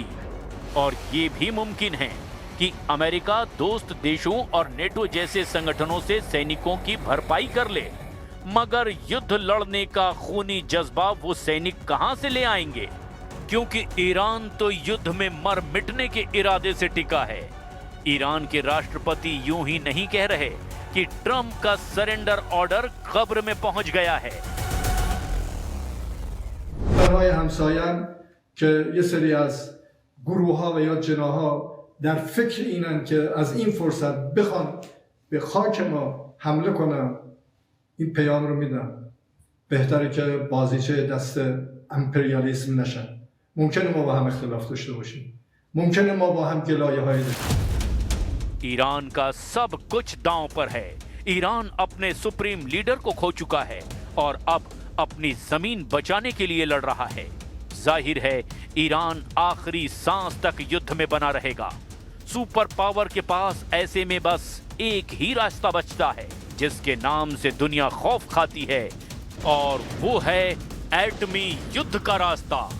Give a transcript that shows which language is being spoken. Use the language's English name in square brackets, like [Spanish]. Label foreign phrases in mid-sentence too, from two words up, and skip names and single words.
[Hindi] और ये भी मुमकिन है कि अमेरिका दोस्त देशों और नेटो जैसे संगठनों से सैनिकों की भरपाई कर ले, मगर युद्ध लड़ने का खूनी जज्बा वो सैनिक कहां से ले आएंगे, क्योंकि ईरान तो युद्ध में मर मिटने के इरादे से टिका है। ईरान के राष्ट्रपति यूं ही नहीं कह रहे कि ट्रंप का [English] surrender order [Hindi] कब्र में पहुंच गया है। [Persian] برای همسایان که یه سری از گروه ها و یا جناها در فکر اینن که از این فرصت بخوان به خاک ما حمله کنن، این پیام رو میدم بهتره که بازیچه دست امپریالیسم نشن. ممکنه ما با هم اختلاف داشته باشیم، ممکنه ما با هم گلایه های داشته. [Hindi] ईरान का सब कुछ दांव पर है। ईरान अपने सुप्रीम लीडर को खो चुका है और अब अपनी जमीन बचाने के लिए लड़ रहा है। जाहिर है ईरान आखिरी सांस तक युद्ध में बना रहेगा। [English] super power [Hindi] के पास ऐसे में बस एक ही रास्ता बचता है जिसके नाम से दुनिया खौफ खाती है, और वो है एटमी युद्ध का रास्ता।